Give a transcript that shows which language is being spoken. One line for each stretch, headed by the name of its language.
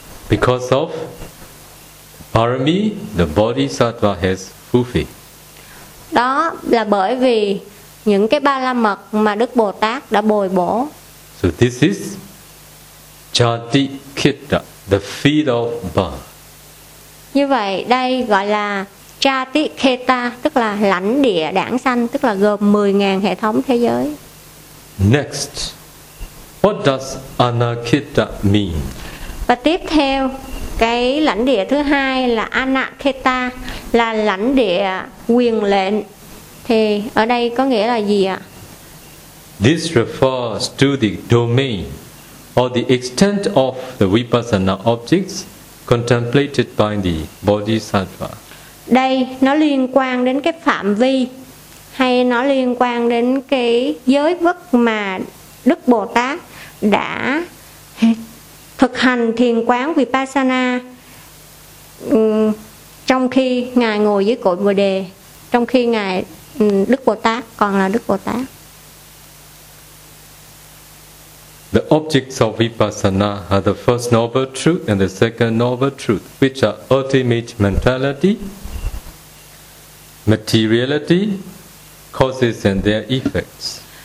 English: Because of parami, the Bodhisattva has fulfilled.
Vietnamese: Đó là bởi vì những cái ba la mật mà Đức Bồ Tát đã bồi bổ.
English: So this is jatikheta, the feet of birth.
Vietnamese: Như vậy đây gọi là jatikheta, tức là lãnh địa đản sanh, tức là gồm 10,000 hệ thống thế giới.
English: Next, what does anakheta mean?
Vietnamese: Và tiếp theo, Cái lãnh địa thứ hai là Anaketa, là lãnh địa quyền lệnh. Thì ở đây có nghĩa là gì ạ?
English: This refers to the domain or the extent of the vipassana objects contemplated by the bodhisattva.
Vietnamese: Đây nó liên quan đến cái phạm vi, hay nó liên quan đến cái giới vực mà Đức Bồ Tát đã thực hành thiền quán vipassana trong khi ngài ngồi dưới cội Bồ đề, trong khi ngài Đức Bồ Tát còn là Đức Bồ Tát.
English: The objects of vipassana are the first noble truth and the second noble truth, which are ultimate mentality, materiality, causes and their effects.